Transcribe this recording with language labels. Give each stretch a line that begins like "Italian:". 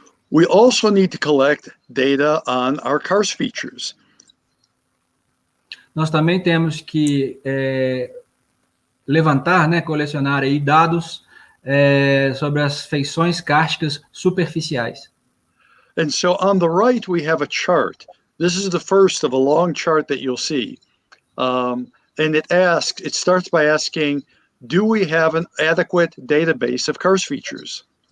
English: We also need to collect data on our Kranjc features.
Portuguese: Nós também temos que levantar, colecionar aí dados sobre as feições kársticas superficiais.
English: And so on the right, we have a chart. This is the first of a long chart that you'll see. And it starts by asking, do we have an adequate database of Kranjc features?